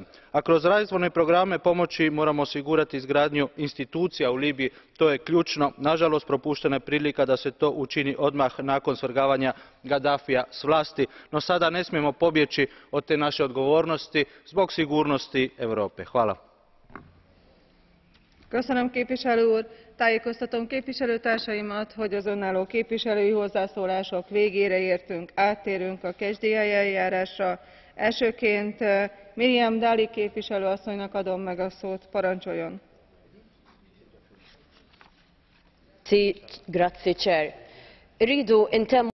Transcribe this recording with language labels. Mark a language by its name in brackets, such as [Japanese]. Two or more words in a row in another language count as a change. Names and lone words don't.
[Croatian] A kroz razvojne programe pomoći moramo osigurati izgradnju institucija u Libiji. To je ključno. Nažalost, propuštena je prilika da se to učini odmah nakon svrgavanja Gadafija s vlasti, no sada ne smijemo pobjeći od te naše odgovornosti zbog sigurnosti Europe. Hvala. [Hungarian] Köszönöm, képviselő úr! Tájékoztatom képviselőtársaimat, hogy az önálló képviselői hozzászólások végére értünk, áttérünk a [English] catch the eye [Hungarian] eljárásra. Elsőként Miriam Dalli képviselő asszonynak adom meg a szót. Parancsoljon! [Italian] Grazie, Chair.